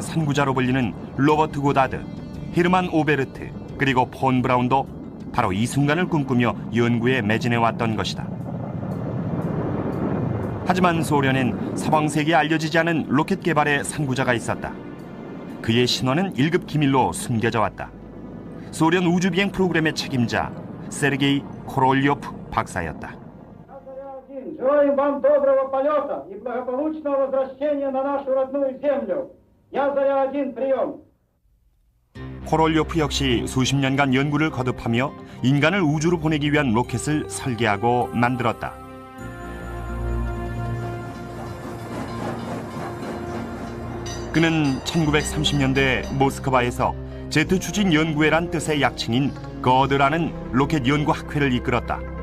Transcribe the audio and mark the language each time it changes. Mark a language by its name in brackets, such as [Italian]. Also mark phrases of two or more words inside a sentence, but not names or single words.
[Korean] 선구자로 불리는 로버트 고다드, 헤르만 오베르트, 그리고 폰 브라운도 바로 이 순간을 꿈꾸며 연구에 매진해왔던 것이다. 하지만 소련엔 서방 세계에 알려지지 않은 로켓 개발의 선구자가 있었다. 그의 신원은 1급 기밀로 숨겨져 왔다. 소련 우주비행 프로그램의 책임자 세르게이 코롤료프 박사였다. [Russian] Желаем вам доброго полета и благополучного возвращения на нашу родную землю. Я Заря-1, прием. [Korean] 코롤료프 역시 수십 년간 연구를 거듭하며 인간을 우주로 보내기 위한 로켓을 설계하고 만들었다. 그는 1930년대 모스크바에서 제트 추진 연구회란 뜻의 약칭인 거드라는 로켓 연구 학회를 이끌었다.